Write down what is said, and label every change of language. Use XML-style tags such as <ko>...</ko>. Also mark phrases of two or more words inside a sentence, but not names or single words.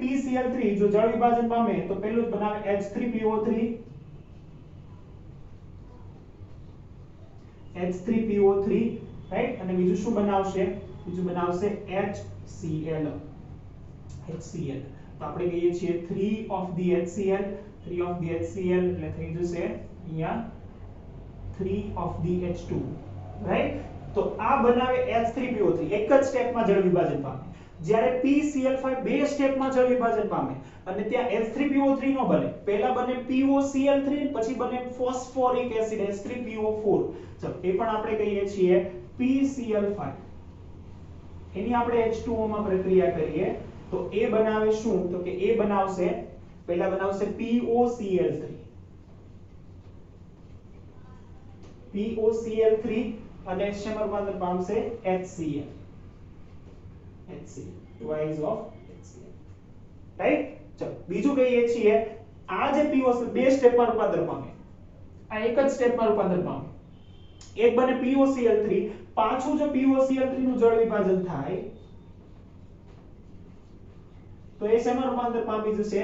<gu>PCl3 જો જળ વિભાજન પામે તો પહેલું જ બનાવે H3PO3, રાઈટ? અને બીજું શું બનાવશે? બીજું બનાવશે HCl. તો આપણે કહીએ છીએ</gu> <en>3 of the HCl, 3 of the HCl</en> <gu>એટલે થઈ જશે અહીંયા</gu> <en>3 of the H2,</en> <gu>રાઈટ? તો આ બનાવે H3PO3, એક જ સ્ટેપમાં જળ વિભાજન પામે. જ્યારે PCl5 બે સ્ટેપમાં જળ વિભાજન પામે અને ત્યાં H3PO3 નો બને. પહેલા બને POCl3 પછી બને</gu> <en>phosphoric acid</en> <gu>H3PO4. ચલો, એ પણ આપણે કહીએ છીએ PCl5. એની આપણે H2O માં પ્રક્રિયા કરીએ તો એ બનાવે શું તો કે એ બનાવશે, પહેલા બનાવશે POCl3, અને શેમાં રૂપાંતર પામશે? HCl,</gu> <en>twice of HCl, રાઈટ?</en> <gu>ચલો, બીજું કહીએ છીએ આ જે PO બે સ્ટેપમાં રૂપાંતર પામે, આ એક જ સ્ટેપમાં રૂપાંતર પામે. એક બને POCl3, પાછું જો POCl3 નું જળ વિભાજન થાય તો એ શેમાં રૂપાંતર પામી જશે?</gu>